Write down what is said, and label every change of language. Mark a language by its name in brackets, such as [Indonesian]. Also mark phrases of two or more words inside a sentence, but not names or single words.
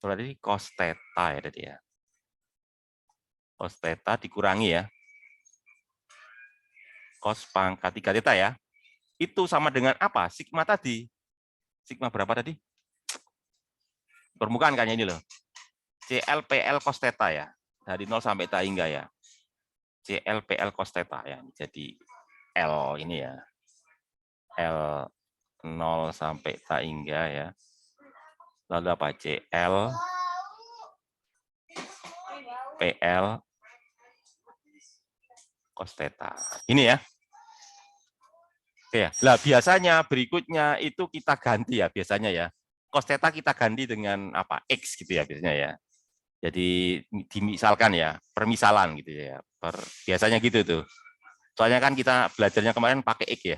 [Indonesian] Berarti cos theta ya tadi ya. Cos theta dikurangi ya. Cos pangkat 3 theta ya. Itu sama dengan apa? Sigma tadi. Sigma berapa tadi? Permukaan kayaknya ini loh. CL PL cos theta ya. Dari 0 sampai tak hingga ya. CL PL cos theta ya. Jadi L ini ya. L 0 sampai tak hingga ya. Lalu apa? CL PL cos theta. Ini ya. Oke ya. Lah biasanya berikutnya itu kita ganti ya biasanya ya. Cos theta kita ganti dengan apa? X gitu ya biasanya ya. Jadi dimisalkan ya, permisalan gitu ya. Biasanya gitu tuh. Soalnya kan kita belajarnya kemarin pakai X ya.